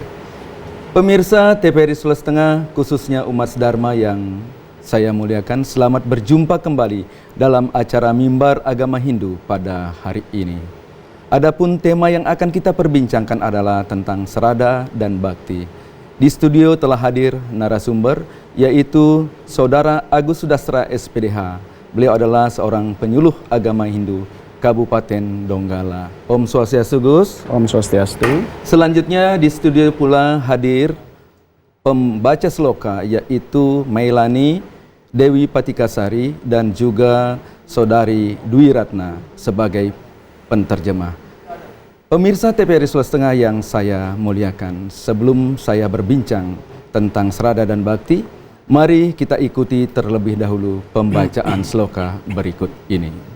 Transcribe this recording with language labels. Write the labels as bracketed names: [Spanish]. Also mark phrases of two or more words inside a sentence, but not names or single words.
[Indonesian] Pemirsa TVRI Sulawesi Tengah, khususnya umat Dharma yang saya muliakan, selamat berjumpa kembali dalam acara Mimbar Agama Hindu pada hari ini. Adapun tema yang akan kita perbincangkan adalah tentang Srada dan Bakti. Di studio telah hadir narasumber, yaitu Saudara Agus Sudastra SPDH. Beliau adalah seorang penyuluh agama Hindu Kabupaten Donggala. [Balinese] Om Swastiastu, Gus. Om Swastiastu. [Indonesian] Selanjutnya di studio pula hadir pembaca sloka, yaitu Mailani Dewi Patikasari dan juga Saudari Dwi Ratna sebagai penterjemah. Pemirsa TVRI Sulawesi Tengah yang saya muliakan, sebelum saya berbincang tentang Srada dan Bakti, mari kita ikuti terlebih dahulu pembacaan sloka berikut ini.